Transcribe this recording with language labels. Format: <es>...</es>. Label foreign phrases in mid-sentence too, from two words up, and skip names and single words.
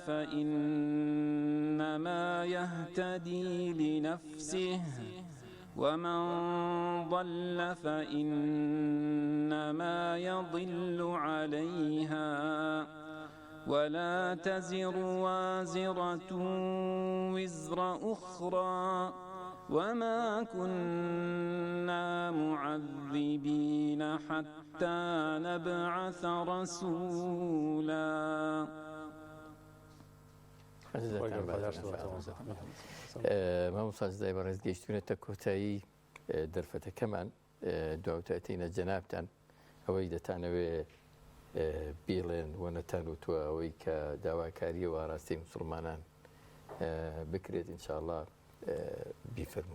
<ar>فإنما يهتدي لنفسه ومن ضل فإنما يضل عليها ولا تزر وازرة وزر أخرى وما كنا معذبين حتى نبعث رسولا</ar> <ckb>مامۆستا بەڕێز گەیشتونێتە کۆتایی دەرفەتەکەمان دواوتەتینە جەنابتان ئەوەی دەتانەوێ بێڵێن وەنەتان وتووە ئەوەی کە داواکاریە و ئاراستەی مسلمانان بکرێت ئینشاءالله بیفەرموو.</ckb>